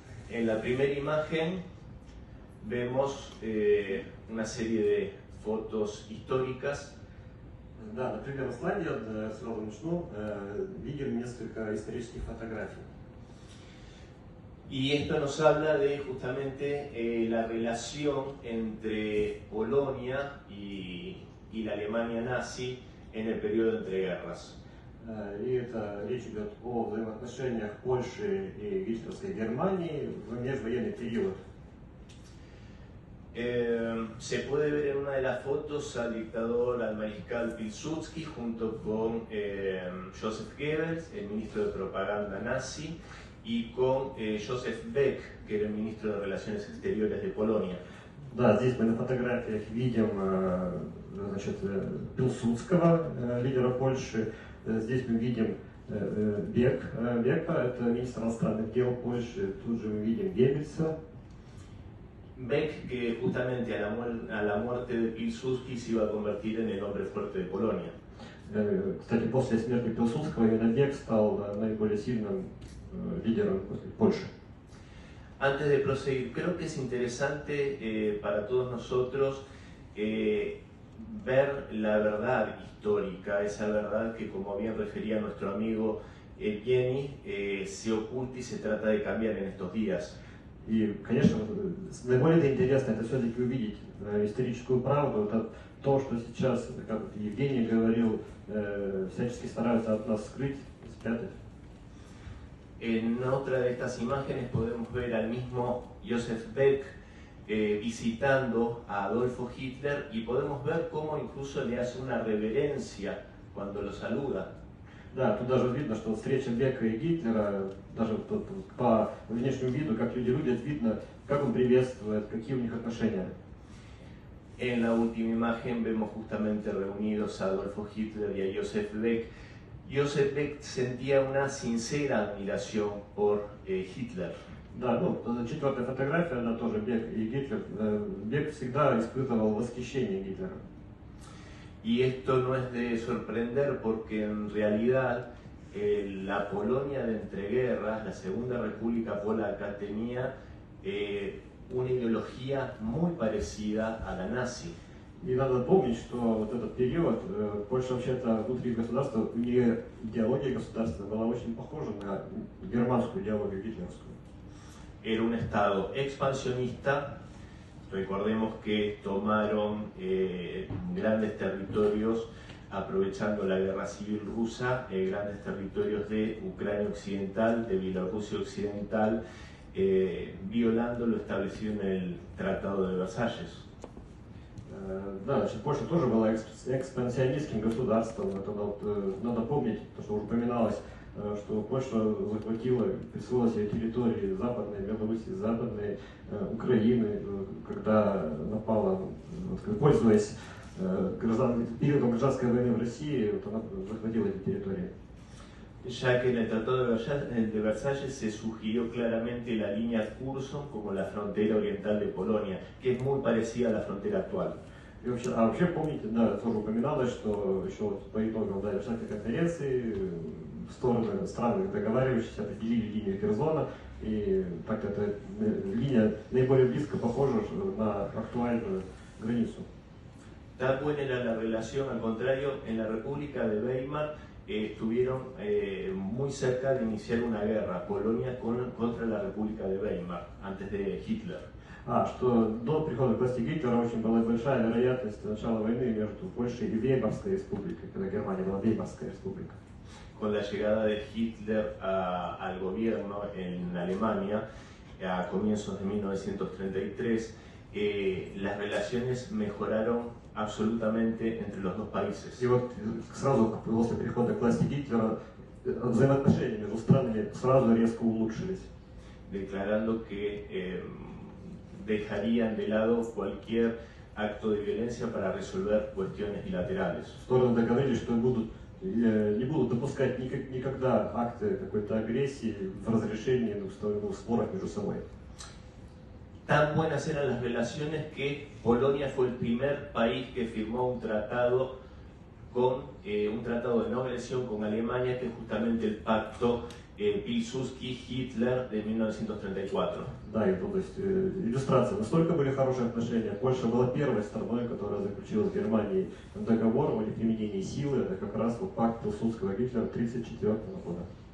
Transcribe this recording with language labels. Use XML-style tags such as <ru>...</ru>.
<es>En la primera imagen vemos una serie de fotos históricas.</es> <ru>Да, на первом слайде, сразу начну, видим несколько исторических фотографий.</ru> <es>Y esto nos habla de justamente la relación entre Polonia y la Alemania nazi en el periodo de entreguerras.</es> <ru>И это речь идет о взаимоотношениях Польши и гитлеровской Германии в межвоенный период.</ru> <es>Se puede ver en una de las fotos al dictador, al mariscal Pilsudski, junto con Joseph Goebbels, el ministro de propaganda nazi, y con Joseph Beck, que era el ministro de Relaciones Exteriores de Polonia.</es> <ru>Да, здесь мы на фотографиях видим значит, Пилсудского, лидера Польши. Здесь мы видим Бека, это министр иностранных дел Польши. Тут же мы видим Геббельса.</ru> <es>Beck, que justamente a la muerte de Pilsudski se iba a convertir en el hombre fuerte de Polonia.</es> <ru>Кстати, после смерти Пилсудского именно Бек стал наиболее сильным лидером Польши.</ru> <es>Antes de proseguir, creo que es interesante para todos nosotros ver la verdad histórica, esa verdad que, como bien refería nuestro amigo Evgeny, se oculta y se trata de cambiar en estos días.</es> <ru>И, конечно, наиболее интересно это все-таки увидеть историческую правду, это то, что сейчас, как Евгений говорил, всячески стараются от нас скрыть, спрятать.</ru> <es>En otra de estas imágenes podemos ver al mismo Joseph Beck visitando a Adolfo Hitler y podemos ver cómo incluso le hace una reverencia cuando lo saluda.</es> <ru>Да, тут даже видно, что встреча Бека и Гитлера, даже по внешнему виду, как люди видят, видно, как он приветствует, какие у них отношения.</ru> <es>En la última imagen vemos justamente reunidos a Adolfo Hitler y a Joseph Beck. Joseph Beck sentía una sincera admiración por Hitler.</es> <ru>Да, ну, четвертая фотография, она тоже Бек и Гитлер. Бек всегда испытывал восхищение Гитлером.</ru> <es>Y esto no es de sorprender porque en realidad la Polonia de entreguerras, la Segunda República Polaca, tenía una ideología muy parecida a la nazi.</es> <ru>И надо помнить, что вот этот период, Польша вообще-то внутри государства, у нее идеология государства была очень похожа на германскую идеологию гитлеровскую.</ru> <es>Era un estado expansionista. Recordemos que tomaron grandes territorios aprovechando la guerra civil rusa, grandes territorios de Ucrania Occidental, de Bielorrusia Occidental, violando lo establecido en el Tratado de Versalles.</es> <ru>Да, значит, Польша тоже была экспансионистским государством. Это надо помнить, то, что уже упоминалось, что Польша захватила, присвоила себе территории Западной Белоруссии, Западной Украины, когда напала, пользуясь периодом гражданской войны в России, вот она захватила эти территории.</ru> <es>Ya que en el Tratado de Versalles se sugirió claramente la línea Curzon como la frontera oriental de Polonia, que es muy parecida a la frontera actual.</es> <ru>И вообще помните, да, тоже упоминалось, что еще вот по итогам Версальской конференции страны договаривающиеся определили линию Керзона, и так эта линия наиболее близко похожа на актуальную границу.</ru> <es>Tan buena era la relación, al contrario, en la República de Weimar estuvieron muy cerca de iniciar una guerra, Polonia contra la República de Weimar, antes de Hitler.</es> <ru>Что до прихода к власти Гитлера очень была большая вероятность начала войны между Польшей и Веймарской республикой, когда Германия была Веймарская республика.</ru> <es>Con la llegada de Hitler al gobierno en Alemania a comienzos de 1933, las relaciones mejoraron absolutamente entre los dos países.</es> <ru>И вот сразу после прихода к власти Гитлера взаимоотношения между странами сразу резко улучшились.</ru> <es>Declarando que dejarían de lado cualquier acto de violencia para resolver cuestiones bilaterales.</es> <ru>Стороны договорились, что не будут допускать никогда акты какой-то агрессии в разрешении споров между собой.</ru> <es>Tan buenas eran las relaciones que Polonia fue el primer país que firmó un tratado de no agresión con Alemania, que es justamente el pacto Pilsudski-Hitler de 1934.</es> <ru>Да, и то есть иллюстрация. Настолько были хорошие отношения. Польша была первой страной, которая заключила с Германией договор о неприменении силы. Это как раз вот пакт Пилсудского Гитлера 1934 года.</ru>